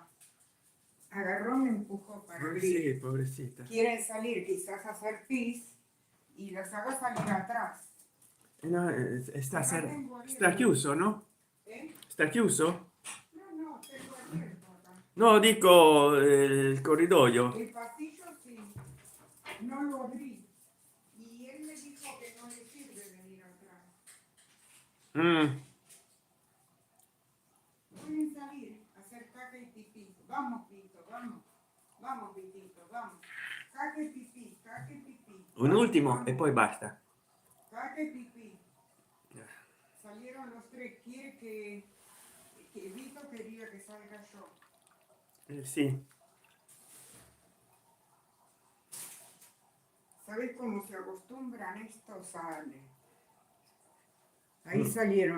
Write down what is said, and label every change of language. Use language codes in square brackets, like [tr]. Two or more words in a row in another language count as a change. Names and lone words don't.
[es] Agarró, me empujó para [it] Sì, [es] abrir. pobrecita. Quieren salir quizás a hacer pis y las haga salir atrás. No, Acá tengo [it] sta [es] abierto. [it] chiuso, no? ¿Eh? Sta chiuso? [es] No, no, tengo abierto acá. [it] No, dico il corridoio. [es] El pasillo sí, no lo abrí. Y él me dijo que no le sirve venir atrás. Mm. Pueden salir a hacer caca y pipí. Vamos, Pito, vamos. Vamos, Pitito, vamos. Caca y pipí, caca y pipí. [it] Un [es] Vamos, [it] ultimo e [es] vamos. [it] poi basta. [es] Caca y pipí. Salieron los tres. Quiere que Vito quería que salga yo. [it] Sì. [es] ¿Sabes cómo se acostumbran? Esto sale. Ahí salieron.